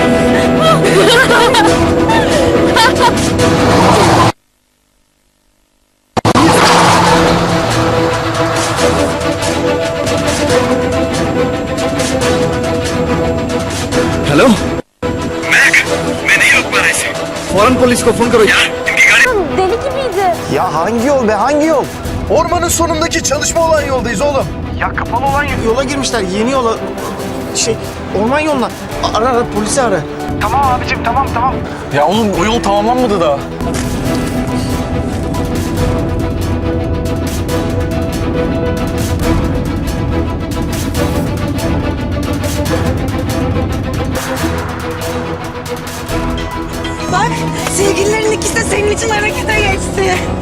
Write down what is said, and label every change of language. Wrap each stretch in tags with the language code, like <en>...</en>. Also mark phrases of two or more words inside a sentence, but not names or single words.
<hi>हेलो मैक, मैं नहीं रोक पा रहा इसे। फौरन पुलिस को फोन करो यार, इनकी गाड़ी</hi> <tr>Deli gibiydi. Ya hangi yol be, hangi yol? Ormanın sonundaki çalışma olan yoldayız oğlum. Ya kapalı olan yola girmişler, yeni yola. Orman yoluna. Ara polisi ara. Tamam abicim, tamam. Ya oğlum o yol tamamlanmadı daha. Bak, sevgililerin ikisi de senin için harekete geçti.</tr>